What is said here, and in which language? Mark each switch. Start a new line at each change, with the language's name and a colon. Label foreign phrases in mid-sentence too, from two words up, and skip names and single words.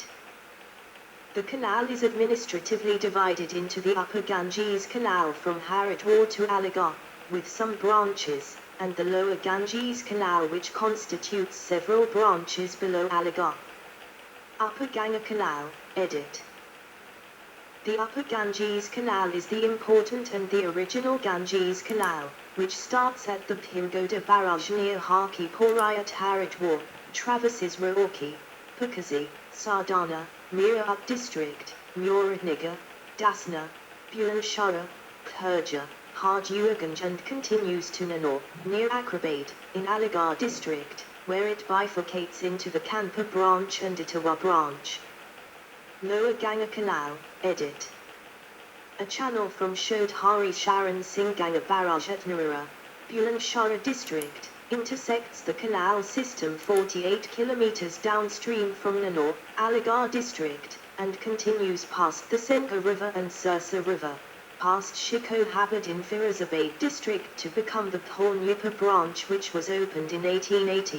English: The canal is administratively divided into the Upper Ganges Canal from Haridwar to Aligarh, with some branches, and the Lower Ganges Canal which constitutes several branches below Aligarh. Upper Ganga Canal, edit. The Upper Ganges Canal is the important and the original Ganges Canal, which starts at the Pimgoda barrage near Hakipuri at Haridwar, traverses Roorkee, Pukazi, Sardana, Meerut district, Muradnagar, Dasna, Bulandshahr, Purja, Hajurganj and continues to Nanor, near Akrabad, in Aligarh district, where it bifurcates into the Kanpur branch and Itawa branch. Lower Ganga Canal, edit. A channel from Shodhari Sharan Singh Ganga barrage at Narura, Bulandshahr district, intersects the canal system 48 kilometers downstream from Nanor, Aligarh district, and continues past the Senka River and Sirsa River, past Shikohabad in Firozabad district to become the Purnupa branch which was opened in 1880.